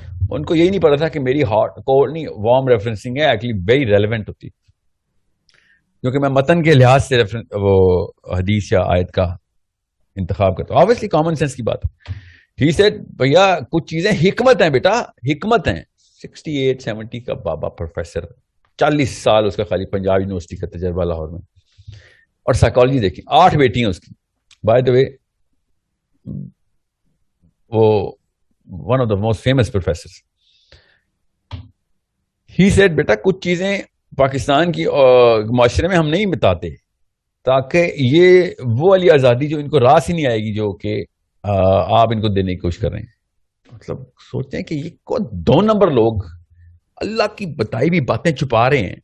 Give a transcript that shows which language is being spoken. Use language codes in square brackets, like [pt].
[ur] ان کو یہی نہیں پتا تھا کہ میری ہاٹ کولڈ نہیں وارم ریفرنسنگ ہے [en] actually very relevant [ur] ہوتی، کیونکہ میں متن کے لحاظ سے وہ حدیث یا آیت کا انتخاب کرتا ہوں. آبویسلی کامن سینس کی بات ہے. [en] he said [ur] بھیا کچھ چیزیں حکمت ہیں بیٹا، حکمت ہیں. 68-70 کا بابا پروفیسر، 40 سال اس کا خالی پنجاب یونیورسٹی کا تجربہ لاہور میں. اور سائیکالوجی دیکھیں، 8 بیٹی ہیں اس کی. [en] By the way وہ one of the most famous professor. He said [ur] بیٹا کچھ چیزیں پاکستان کی معاشرے میں ہم نہیں بتاتے تاکہ یہ وہ والی آزادی جو ان کو راس ہی نہیں آئے گی جو کہ آپ ان کو دینے کی کوشش کر رہے ہیں. مطلب سوچتے ہیں کہ یہ کو 2 نمبر لوگ اللہ کی بتائی بھی باتیں چھپا رہے ہیں.